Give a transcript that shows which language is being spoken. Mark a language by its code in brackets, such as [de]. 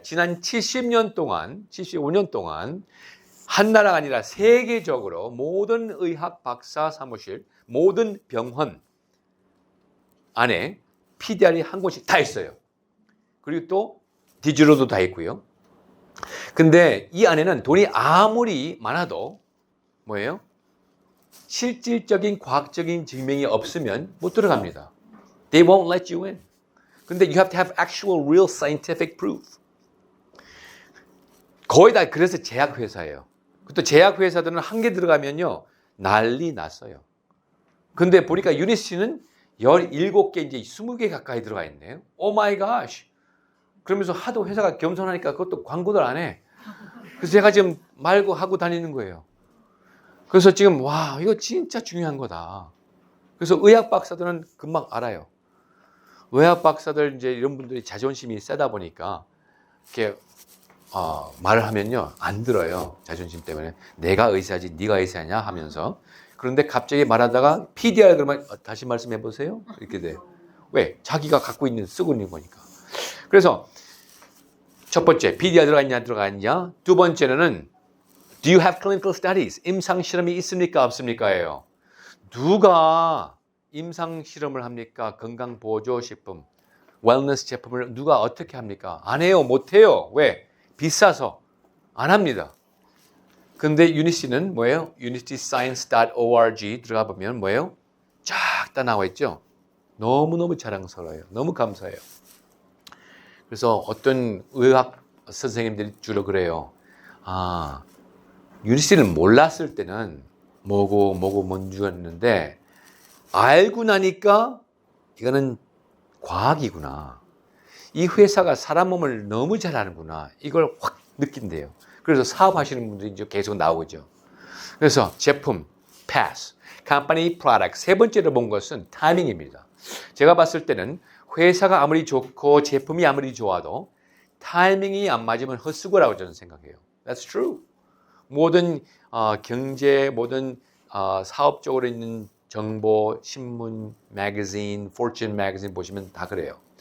[ko] 지난 70년 동안, 75년 동안 한 나라가 아니라 세계적으로 모든 의학 박사 사무실, 모든 병원 안에 PDR이 한 곳이 다 있어요. 그리고 또 디지털도 다 있고요. 근데 이 안에는 돈이 아무리 많아도 뭐예요? 실질적인 과학적인 증명이 없으면 못 들어갑니다. [en] They won't let you in. 근데 you have to have actual real scientific proof. [ko] 거의 다 그래서 제약회사예요. 또 제약회사들은 한 개 들어가면요 난리 났어요. 근데 보니까 유니스는 17개 이제 20개 가까이 들어가 있네요. 오 마이 갓. 그러면서 하도 회사가 겸손하니까 그것도 광고를 안 해. 그래서 제가 지금 말고 하고 다니는 거예요. 그래서 지금 와, 이거 진짜 중요한 거다. 그래서 의학 박사들은 금방 알아요. 의학 박사들 이제 이런 분들이 자존심이 세다 보니까 이렇게 말을 하면요 안 들어요. 자존심 때문에 내가 의사지 네가 의사냐 하면서. 그런데 갑자기 말하다가 PDR 그러면 다시 말씀해 보세요. 이렇게 돼. 왜? 자기가 갖고 있는 쓰고 있는 거니까. 그래서 첫 번째 PDR 들어가 있냐 들어가 있냐. [en] 두 번째는 Do you have clinical studies? [ko] 임상 실험이 있습니까 없습니까예요. 누가 임상 실험을 합니까? 건강 보조 식품, 웰너스 제품을 누가 어떻게 합니까? 안 해요, 못 해요. 왜? 비싸서 안 합니다. 근데 유니시는 뭐예요? unityscience.org 들어가 보면 뭐예요? 쫙 다 나와 있죠. 너무너무 자랑스러워요. 너무 감사해요. 그래서 어떤 의학 선생님들이 주로 그래요. 유니시를 몰랐을 때는 뭐고 뭔 줄 알았는데 알고 나니까 이거는 과학이구나. 이 회사가 사람 몸을 너무 잘 아는구나. 이걸 확 느낀대요. 그래서 사업하시는 분들이 이제 계속 나오죠. 그래서 제품, pass, company product. 세 번째로 본 것은 타이밍입니다. 제가 봤을 때는 회사가 아무리 좋고 제품이 아무리 좋아도 타이밍이 안 맞으면 헛수고라고 저는 생각해요. [en] That's true. [ko] 모든 경제, 모든 사업적으로 있는 정보, 신문, 매거진, 포춘 매거진 보시면 다 그래요.